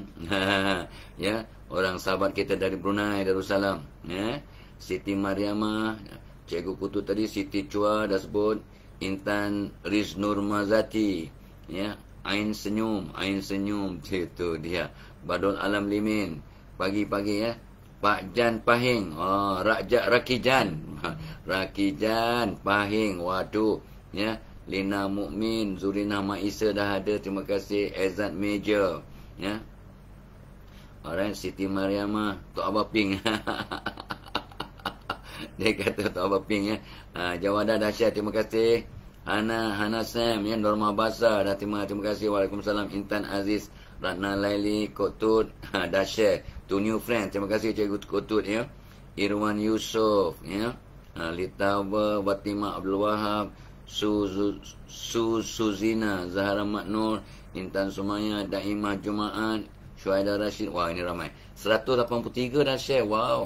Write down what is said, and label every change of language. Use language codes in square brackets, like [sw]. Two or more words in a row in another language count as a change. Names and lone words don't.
[ms] Ya, orang sahabat kita dari Brunei Darussalam ya. Siti Mariamah, Cikgu Kutut tadi. Siti Chua dah sebut. Intan Riznur Mazati ya. Ain senyum itu dia. Badul Alam Limin pagi-pagi ya. Pak Jan Pahing, Rakijan Pahing, waduh ya. Lina Mukmin, Zurina Maisa dah ada, terima kasih. Ezad Major ya. Alright, Siti Mariamah, Tok Abah Ping. Dia kata Tok Abah Ping ya. Jawada dah share, terima kasih. Hana Sam ya. Norma Basar dah terima kasih. Waalaikumsalam. Intan Aziz, Ratna Laili, Kotut dah share. [en] To new friend, [ms] terima kasih Cikgu Kotut ya. Irwan Yusof ya. Litawa, Fatimah Abdul Wahab, Suzina, Zahra Maknur, Intan Sumaya, Daimah Jumaat, Syuaida Rashid. Wah, ini ramai. 183 dah share. Wow.